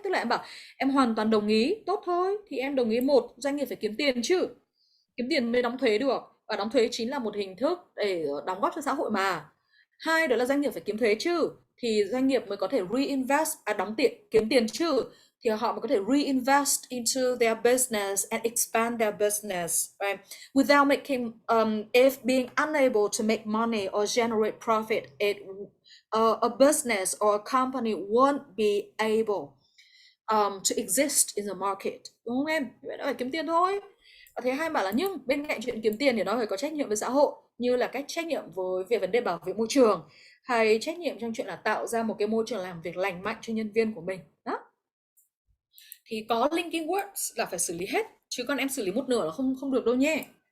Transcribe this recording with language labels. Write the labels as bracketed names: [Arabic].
[Vietnamese] Tức là em bảo em hoàn toàn đồng ý, tốt thôi, thì em đồng ý một, doanh nghiệp phải kiếm tiền chứ, kiếm tiền mới đóng thuế được, và đóng thuế chính là một hình thức để đóng góp cho xã hội mà. Hai, đó là doanh nghiệp phải kiếm thuế chứ, thì doanh nghiệp mới có thể reinvest, đóng tiền, kiếm tiền chứ, thì họ mới có thể [English] reinvest into their business and expand their business, right? Without making, if being unable to make money or generate profit, a business or a company won't be able to exist in the market, [Vietnamese] đúng không em? Vậy nó phải kiếm tiền thôi. Và thế hai bảo là nhưng bên cạnh chuyện kiếm tiền thì nó phải có trách nhiệm với xã hội, như là cách trách nhiệm về vấn đề bảo vệ môi trường, hay trách nhiệm trong chuyện là tạo ra một cái môi trường làm việc lành mạnh cho nhân viên của mình. Đó. Thì có linking words là phải xử lý hết, chứ còn em xử lý một nửa là không được đâu nhé.